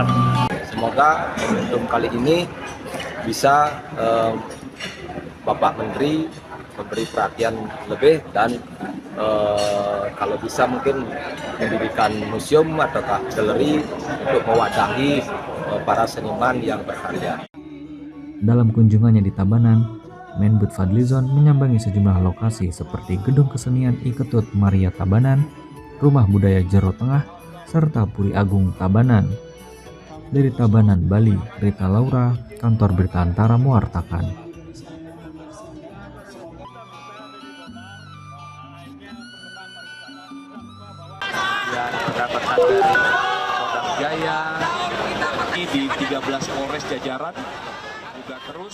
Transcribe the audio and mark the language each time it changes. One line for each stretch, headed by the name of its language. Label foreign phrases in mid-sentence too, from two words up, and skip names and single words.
Indonesian: Semoga momentum kali ini bisa Bapak Menteri memberi perhatian lebih dan kalau bisa mungkin mendirikan museum atau galeri untuk mewadahi para seniman yang berkarya. Dalam kunjungannya di Tabanan, Menbud Fadlizon menyambangi sejumlah lokasi seperti Gedung Kesenian I Ketut Maria Tabanan, Rumah Budaya Jero Tengah, serta Puri Agung Tabanan. Dari Tabanan, Bali, Rita Laura, Kantor Berita Antara mewartakan. Yang mendapatkan dari Polda Jaya di 13 Polres jajaran juga terus.